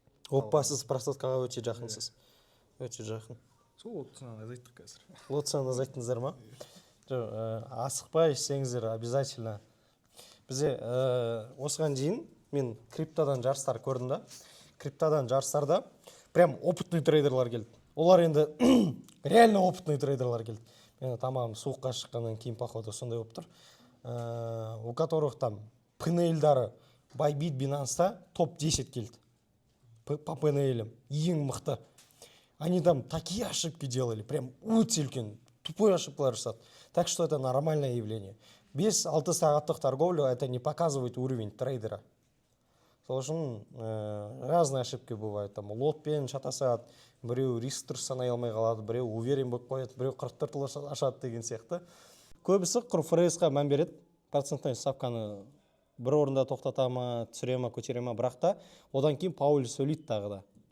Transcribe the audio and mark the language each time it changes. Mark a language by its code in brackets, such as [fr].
[kk] Опа, сіз просадкаға өте жақынсыз. Өте жақын. Сол лотсынан азайттық қазір. Лотсынан азайттыңыздар ма? Асықпай ішсеңіздер обязательно. Бізде осыған дейін мен криптодан жарыстар көрдім да. Криптодан жарыстарда прям опытный трейдерлар келді. Олар енді реально опытный трейдерлар келді. Мен тамам суыққа шыққаннан кейін походу сондай болып тұр. У которых там пнлдары Bybit, Binance'та топ-10 келді. По пнл'ам ең мықты. [ru] Они там такие ошибки делали, прям өте үлкен, тупой ошибкалар жасады. Так что это нормальное явление. 5-6 сағаттық торговля это не показывает уровень трейдера. Сол үшін разные ошибки бывают. [kk] Там лотпен шатасады, біреу риск дұрыс санай алмай қалады, біреу уверен болып қояды, біреу 44 ашады деген сияқты. Көбісі құр ФРС-қа мән береді. Процентный ставканы бір орында тоқтата ма, түсіре ма, көтере ма, бірақ та одан кейін Пауль сөйлейді тағы да.